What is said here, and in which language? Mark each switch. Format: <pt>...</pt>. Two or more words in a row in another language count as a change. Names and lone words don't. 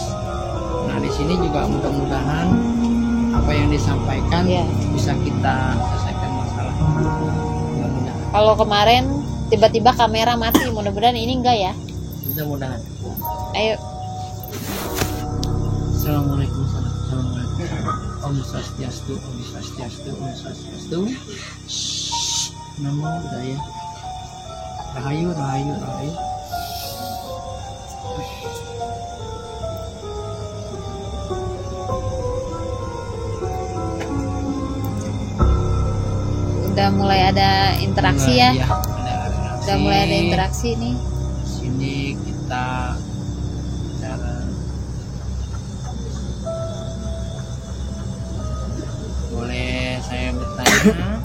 <id>Nah di sini juga mudah-mudahan apa yang disampaikan bisa kita selesaikan masalah. Mudah-mudahan. Kalau kemarin tiba-tiba kamera mati, mudah-mudahan ini enggak ya. Mudah-mudahan. Ayo. Assalamualaikum.</id> <sa>Om Swastiastu, Om Swastiastu, Om Swastiastu.</sa> <pi>Namo Buddhaya.</pi> <jv>Rahayu, Rahayu, Rahayu.</jv> <id>Udah mulai ada interaksi ya. Iya, Udah mulai ada interaksi nih. Sini kita cara boleh saya bertanya.</id>